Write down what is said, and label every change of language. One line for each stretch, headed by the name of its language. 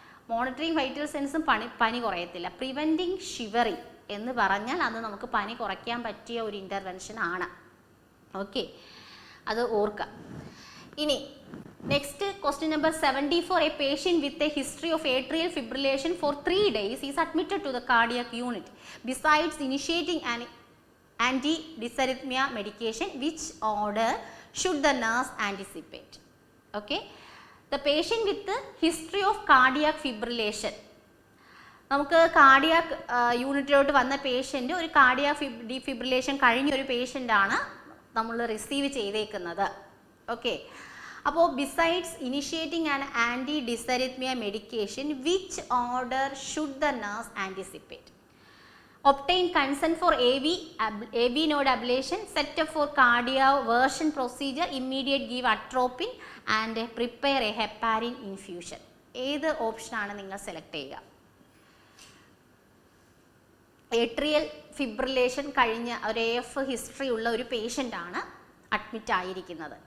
Malayalam: Monitoring vital സെൻസും പനി കുറയത്തില്ല. Preventing shivering എന്ന് പറഞ്ഞാൽ അത് നമുക്ക് പനി കുറയ്ക്കാൻ പറ്റിയ ഒരു ഇൻ്റർവെൻഷൻ ആണ്. ഓക്കെ, അത് ഓർക്കുക. ഇനി next question number 74.
English: A patient with a history of atrial fibrillation for 3 days is admitted to the cardiac unit. Besides initiating anti-dysarrhythmia medication, which order should the nurse anticipate? Okay, the patient with the history of cardiac fibrillation.
Malayalam: നമുക്ക് cardiac യൂണിറ്റിലോട്ട് വന്ന patient ഒരു cardiac defibrillation കഴിഞ്ഞ ഒരു പേഷ്യൻ്റാണ് നമ്മൾ receive ചെയ്തേക്കുന്നത്.
English: okay,
Malayalam: അപ്പോൾ
English: Besides initiating an anti dysarrhythmia medication which order should the nurse anticipate? Obtain consent for AV node ablation, set up for cardioversion procedure, immediate give atropine and prepare a heparin infusion.
Malayalam: ഏത് ഓപ്ഷനാണ് നിങ്ങൾ select ചെയ്യുക? Atrial fibrillation കഴിഞ്ഞ ഒരു AF history ഉള്ള ഒരു patient ആണ് admit ആയിരിക്കുന്നത്.